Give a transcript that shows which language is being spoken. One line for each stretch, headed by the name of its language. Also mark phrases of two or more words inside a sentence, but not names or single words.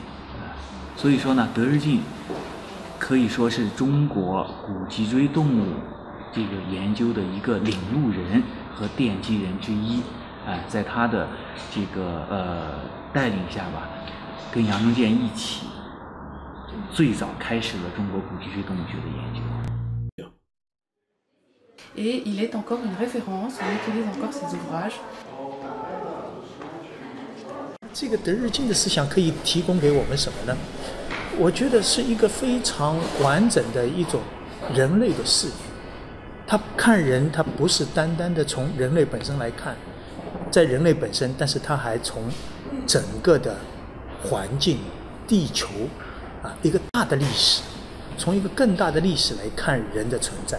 Chinese: 所以说呢，德日进可以说是中国古脊椎动物这个研究的一个领路人和奠基人之一。在他的这个带领下吧，跟杨中健一起，最早开始了中国古脊椎动物学的研究。
French: Et il est encore une référence, on utilise encore ses ouvrages.
Chinese: 这个德日进的思想可以提供给我们什么呢？我觉得是一个非常完整的一种人类的视野。他看人，他不是单单的从人类本身来看，在人类本身，但是他还从整个的环境、地球一个大的历史，从一个更大的历史来看人的存在。